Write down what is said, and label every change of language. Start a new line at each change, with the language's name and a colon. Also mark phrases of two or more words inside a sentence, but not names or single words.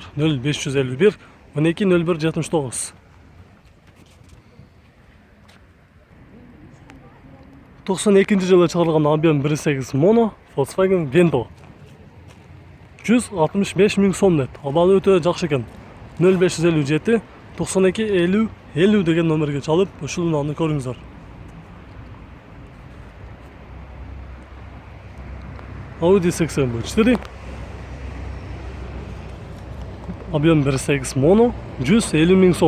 Uzbek: 0551 12 01 79. 92-yilda chiqarilgan ob'yom 1.8 mono Volkswagen Vento. 165 ming so'm net. Abali o'ta yaxshi ekan.
Kyrgyz: 0557 92 50 50 деген номерге чалып, ушул унааны көрүңүздөр. Audi 84. Объем 1.8 mono 150 000 сом.